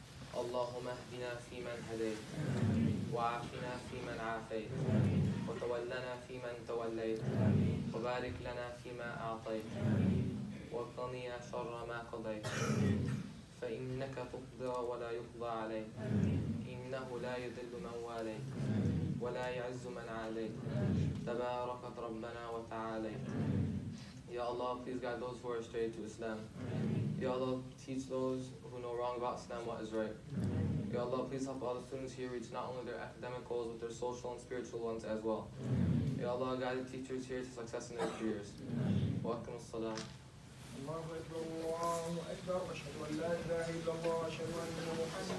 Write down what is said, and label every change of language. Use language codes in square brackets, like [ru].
[ar] اللهم اهدنا فيمن هديت وعافنا فيمن عافيت وتولنا فيمن توليت وبارك لنا فيما أعطيت وقنا شر ما قضيت فإنك تقضى ولا يقضى عليك إنه لا يذل من واليت ولا يعز من عاديت تباركت ربنا وتعاليت. [en] Ya Allah, please guide those who are astray to Islam. Ya Allah, teach those who know wrong about Islam what is right. Ya Allah, please help all the students here reach not only their academic goals, but their social and spiritual ones as well. Ya Allah, guide the teachers here to success in their careers. [ar] Wa akim as-salam. الله أكبر الله أكبر أشهد أن لا إله إلا الله أشهد أن محمدا